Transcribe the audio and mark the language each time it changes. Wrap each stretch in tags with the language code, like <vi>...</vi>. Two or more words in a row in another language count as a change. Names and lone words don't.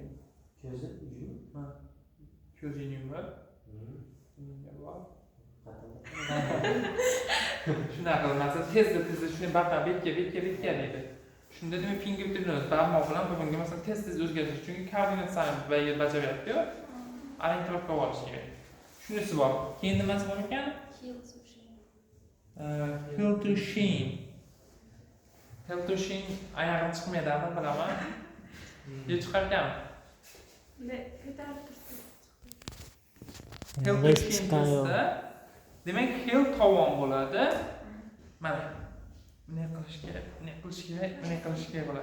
<uz>ko'zi yum. Ko'zingni yumib. Shunaqa qilmasa tezda shuni baqa betga deydi. Shunda demak</uz> <en>finger to nose</en> <uz>barmoq bilan bunga masalan tez o'zgartirish chunki koordinatsiyani bajaryapti-ku. Alantirib olish kerak. Shunisi bor. Keyin nimasi bor ekan?</uz> <en>Heel to shin. Heel to shin</en> <uz>oyog'im chiqmaydimi bilaman. Yo chiqarkanmi? Ko'tarib tursa.</uz> <en>Heel to shin testi.</en> <uz>Demak, heel tovon bo'ladi. Mana bunday qilish kerak, bunday qilish kerak bo'ladi.</uz>